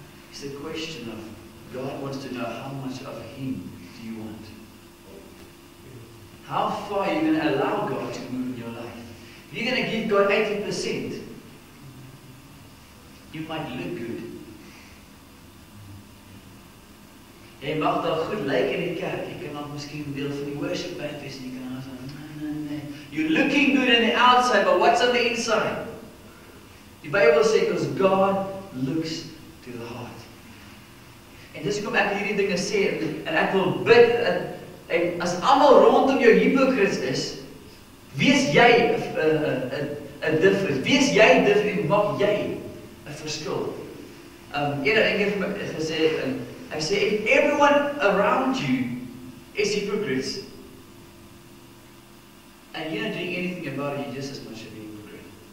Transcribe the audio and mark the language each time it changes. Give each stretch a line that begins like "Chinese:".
English: It's a question of God wants to know how much of Him do you want? How far are you going to allow God to move in your life? If you're going to give God 80%, you might look good.
Afrikaans: Jy mag daar goed lyk in die kerk. Jy kan nog miskien deel van die worship band wees en jy kan sê, nee.
English: You're looking good on the outside, but what's on the inside?
Afrikaans: Die Bybel sê,
English: because God looks to the heart.
Afrikaans: En dis hoekom ek hierdie dinge sê, en ek wil bid, en as almal rondom jou hypocrites is, wees jy 'n difference. Wees jy different, maak jy 'n verskil. Een keer vir my gesê,
English: I say, if everyone around you is hypocrites, and you're not doing anything about it, you're just as much of a hypocrite.